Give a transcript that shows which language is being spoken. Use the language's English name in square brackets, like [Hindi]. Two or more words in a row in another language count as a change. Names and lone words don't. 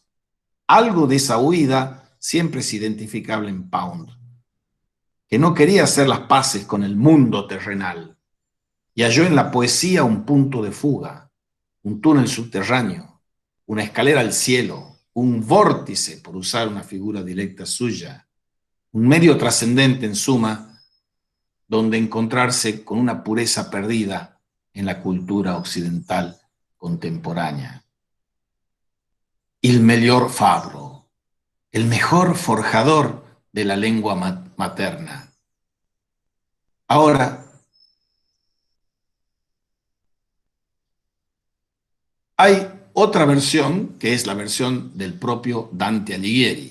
[Spanish] Algo de esa huida siempre es identificable en Pound, que no quería hacer las paces con el mundo terrenal y halló en la poesía un punto de fuga, un túnel subterráneo, una escalera al cielo, un vórtice, por usar una figura directa suya, un medio trascendente en suma, donde encontrarse con una pureza perdida en la cultura occidental contemporánea. [Italian] Il miglior fabbro, [Spanish] el mejor forjador de la lengua materna. Ahora, hay otra versión, que es la versión del propio Dante Alighieri.